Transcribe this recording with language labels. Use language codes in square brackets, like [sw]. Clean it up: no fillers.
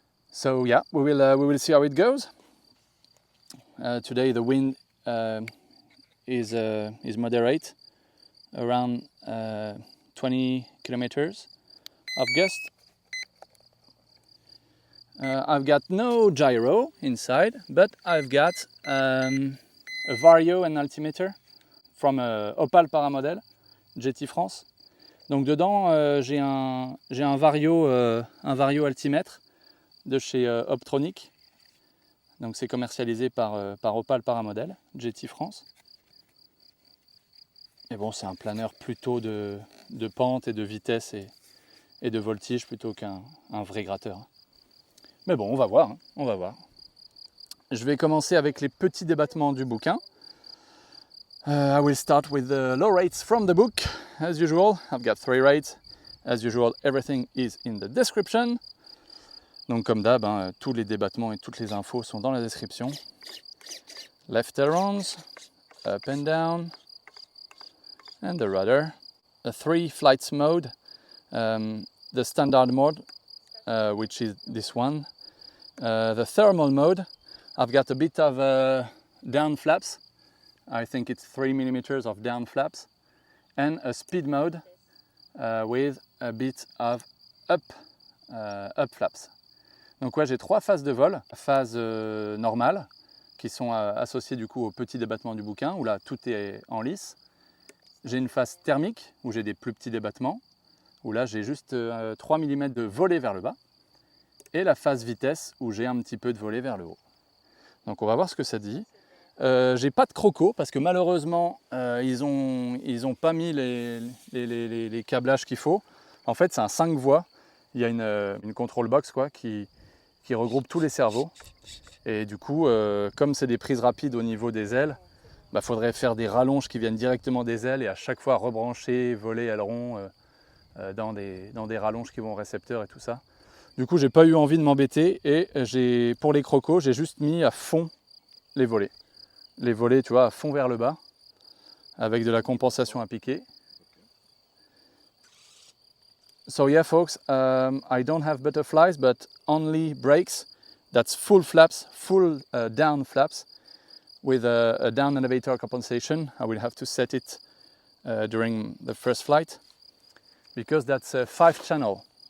[en] So yeah, we will see how it goes. Today the wind is moderate, around 20 kilometers of gust. I've got no gyro inside, but I've got a Vario and altimeter from Opal Paramodel, GT France. [fr] Donc dedans, j'ai un Vario altimètre de chez Optronic. Donc c'est commercialisé par Opal Paramodel, GT France. Et bon, c'est un planeur plutôt de pente et de vitesse et de voltige plutôt qu'un vrai gratteur. Mais bon, on va voir, on va voir. Je vais commencer avec les petits débattements du bouquin. [en] I will start with the low rates from the book, as usual. I've got 3 rates. As usual, everything is in the description. [fr] Donc comme d'hab, tous les débattements et toutes les infos sont dans la description. [en] Left ailerons, up and down, and the rudder. A 3 flights mode, the standard mode, which is this one. The thermal mode, I've got a bit of down flaps. I think it's 3 millimeters of down flaps. And a speed mode with a bit of up flaps. [fr] Donc ouais, j'ai 3 phases de vol. Phase normale, qui sont associées du coup au petit débattement du bouquin, où là tout est en lice. J'ai une phase thermique, où j'ai des plus petits débattements, où là j'ai juste 3 mm de volée vers le bas. Et la phase vitesse où j'ai un petit peu de volée vers le haut. Donc on va voir ce que ça dit. J'ai pas de croco parce que malheureusement ils ont pas mis les câblages qu'il faut. En fait c'est un 5 voies. Il y a une control box quoi, qui regroupe tous les cerveaux. Et du coup comme c'est des prises rapides au niveau des ailes, faudrait faire des rallonges qui viennent directement des ailes et à chaque fois rebrancher, voler aileron dans des rallonges qui vont au récepteur et tout ça. Du coup, j'ai pas eu envie de m'embêter et pour les crocos, j'ai juste mis à fond les volets. Les volets, tu vois, à fond vers le bas, avec de la compensation à piquer. [en] So yeah, folks, I don't have butterflies, but only brakes. That's full flaps, full down flaps, with a down elevator compensation. I will have to set it during the first flight, because that's a 5-channel.